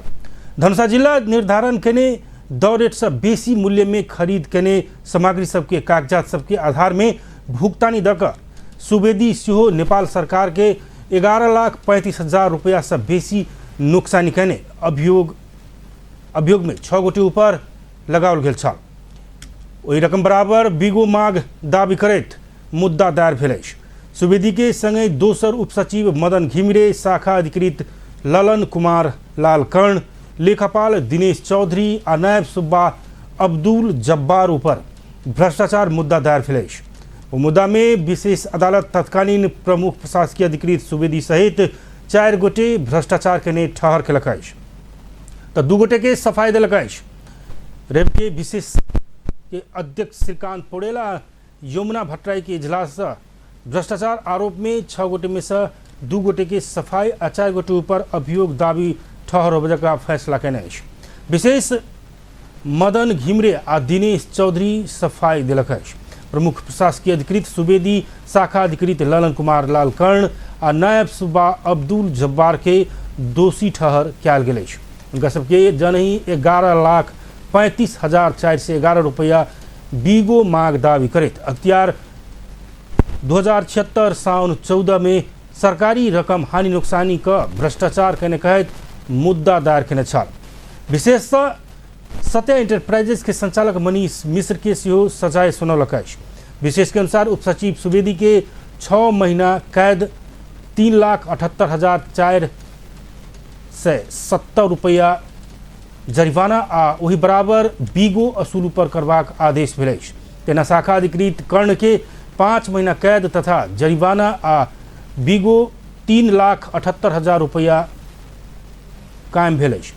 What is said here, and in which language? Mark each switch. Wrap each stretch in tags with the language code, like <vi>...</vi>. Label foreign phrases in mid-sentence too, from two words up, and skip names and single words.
<mai>धनुषा जिला निर्धारण केने दर रेट से बेसी मूल्य में खरीद केने सामग्री सबके कागजात सबके आधार में भुगतानी दऽ सुवेदी सेहो नेपाल सरकार के 11,35,000 रुपया से बेसी नुकसानी केने अभियोग में 6 गोटे ऊपर लगाओल गेल छल। ओहि रकम बराबर बिगो माग दाबी करैत मुद्दा दायर भेल अछि। सुवेदी के संगे दोसर उपसचिव मदन घिमिरे, शाखा अधिकृत ललन कुमार लाल कर्ण, लेखापाल दिनेश चौधरी आ नायब सुब्बा अब्दुल जब्बार ऊपर भ्रष्टाचार मुद्दा दायर भेल अछि। वो मुद्दा में विशेष अदालत तत्कालीन प्रमुख प्रशासकीय अधिकृत सुवेदी सहित 4 गोटे भ्रष्टाचार केने ठहर केलक अछि तो 2 गोटे के सफाई देलक अछि। रेब के विशेष के अध्यक्ष श्रीकांत पौडेल यमुना भट्टराई के इजलास से भ्रष्टाचार आरोप में 6 गोटे में से 2 गोटे के सफाई आ 4 गोटे ऊपर अभियोग दाबी ठहर होबे का फैसला केने अछि। विशेष मदन घिमिरे आ दिनेश चौधरी सफाई देलक अछि। प्रमुख प्रशासकीय अधिकृत सुवेदी, शाखा अधिकृत ललन कुमार लाल कर्ण आ नायब सुब्बा अब्दुल जब्बार के दोषी ठहर कयल गेल अछि। उनका सबके जनही 11,35,411 रुपया बीगो माग दावी करैत अख्तियार 2076 साउन 14 में सरकारी रकम हानि नुकसानी का भ्रष्टाचार केने कहैत मुद्दा दायर केने छल। विशेष सत्या इंटरप्राइजेज के संचालक मनीष मिश्र के सेहो सजाए सुनौलक अछि। विशेष के अनुसार उपसचिव सुवेदी के 6 महीना कैद 3,78,470 रुपया जरिमाना आ वही बराबर बीगो असूल पर करबाक आदेश भेल अछि। तेना शाखा अधिकृत कर्ण के 5 महीना कैद तथा जरिमाना आ बीगो 3,78,000 रुपया कायम भेल अछि।</mai>